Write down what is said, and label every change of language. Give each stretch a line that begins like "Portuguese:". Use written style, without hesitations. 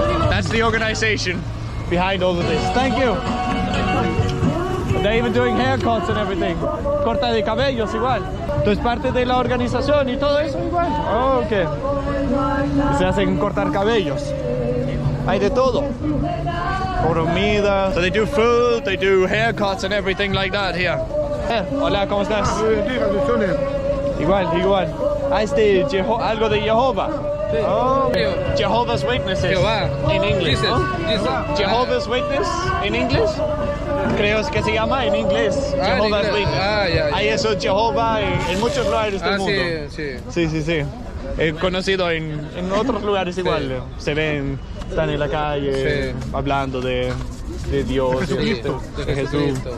English: That's the organization behind all of this. Thank you. They're even doing haircuts and everything.
Spanish: Corta de cabellos igual. Entonces parte de la organización y todo eso igual. Ok. Se hacen cortar cabellos. Hay de todo.
English: Comida. So they do food, they do haircuts and everything like that here.
Spanish: Hola, ¿cómo estás? Igual. Ah, algo de Jehová.
English: Oh, Jehovah's Witnesses.
Spanish: Jehová.
English: In English. Jesus.
Spanish: ¿no?
English: Jesus. Jehovah's Witness in English.
Spanish: Creo que se llama en inglés.
English: Jehovah's
Spanish: inglés.
English: Witness.
Spanish: Ya. Hay eso Jehová en muchos lugares del mundo. Sí. Sí. He conocido en otros lugares igual. Se ven, están en la calle hablando de Dios, de Jesús.